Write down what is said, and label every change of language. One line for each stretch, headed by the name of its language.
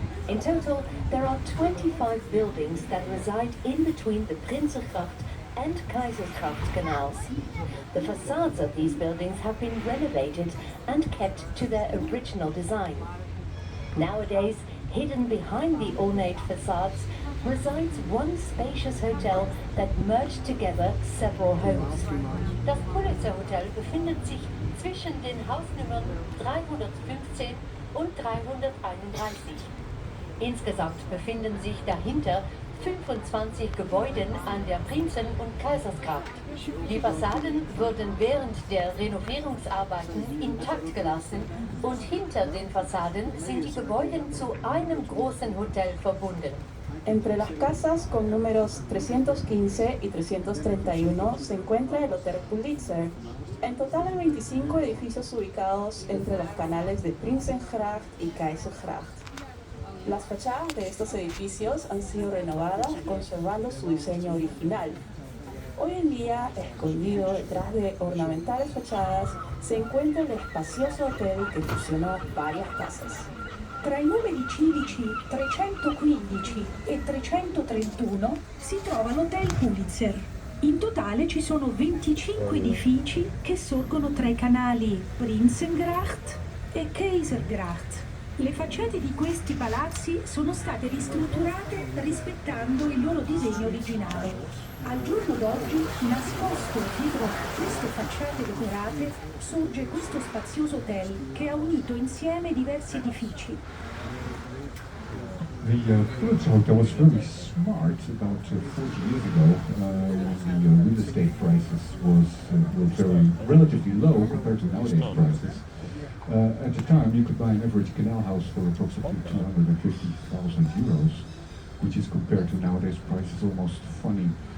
English: In total, there are 25 buildings that reside in between the Prinsengracht and Keizersgracht canals. The facades of these buildings have been renovated and kept to their original design. Nowadays, hidden behind the ornate facades, resides one spacious hotel that merged together several homes.
German: Das Pulitzer Hotel befindet sich zwischen den Hausnummern 315 und 331. Insgesamt befinden sich dahinter 25 Gebäude an der Prinzen- und Kaisersgracht. Die Fassaden wurden während der Renovierungsarbeiten intakt gelassen und hinter den Fassaden sind die Gebäude zu einem großen Hotel verbunden.
Spanish: Entre las casas con números 315 y 331 se encuentra el Hotel Pulitzer. En total hay 25 edificios ubicados entre los canales de Prinsengracht y Keizersgracht. Las fachadas de estos edificios han sido renovadas conservando su diseño original. Hoy en día, escondido detrás de ornamentales fachadas, se encuentra el espacioso hotel que fusionó varias casas.
Italian: Tra i numeri civici 315 e 331 si trova l'Hotel Pulitzer. In totale ci sono 25 edifici che sorgono tra i canali Prinsengracht e Keizersgracht. Le facciate di questi palazzi sono state ristrutturate rispettando il loro disegno originale. Al giorno d'oggi, nascosto dietro queste facciate decorate, sorge questo spazioso hotel che ha unito insieme diversi edifici.
English: The Pulitzer Hotel was very smart about 40 years ago. The real estate prices were very relatively low compared to nowadays prices. At the time, you could buy an average canal house for approximately 250,000 euros, which is compared to nowadays prices almost funny.